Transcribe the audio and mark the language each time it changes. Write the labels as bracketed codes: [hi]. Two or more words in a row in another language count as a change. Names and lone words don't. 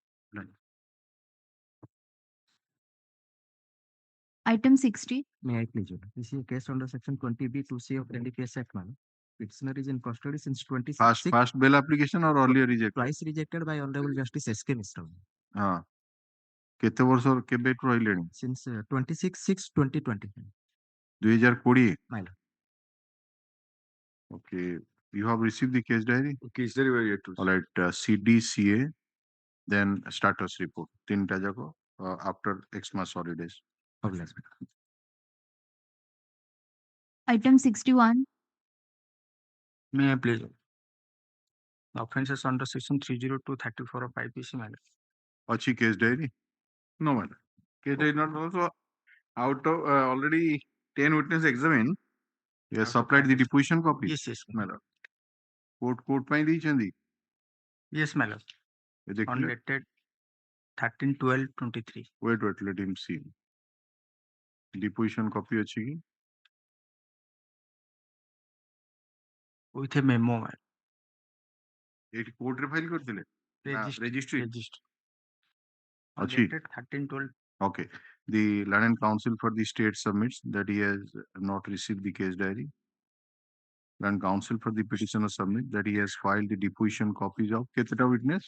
[en] Item 60. May I please? This is a case under section 20B 2C of NDPS Act, madam. Petitioner is in custody since 26. First bail application or earlier rejected? Twice rejected by Honorable Justice S.K. Mishra. [or] କେତେ ବର୍ଷ କେବେଠୁ ରହିଲେଣି? [en] Since 26/6/2020. 2020. My lord. Okay, you have received the case diary? Case diary were yet to. All right, CDCA, then status report. तीनटा जाको after Xmas holidays. Item 61. May I please? Offenses under section 30234 of IPC, madam. Achi case diary? No, madam. Case diary not also out of already 10 witness examined. Yes, supplied the deposition copy. Yes, [or] madam. Court ପାଇଁ ଦେଇଛନ୍ତି? [en] Yes, madam. On dated 13/12/23. Wait, let him see. Deposition copy [or] ଅଛି କି? [en] With a memo, madam. [or] ଏଠି କୋର୍ଟ ରେ ଫାଇଲ କରିଥିଲେ? [en] Registry. On [or] ଅଛି? [en] dated 13/12. Okay. The learned counsel for the state submits that he has not received the case diary. Learned counsel for the petitioner submits that he has filed the deposition copies of केतेटा witness?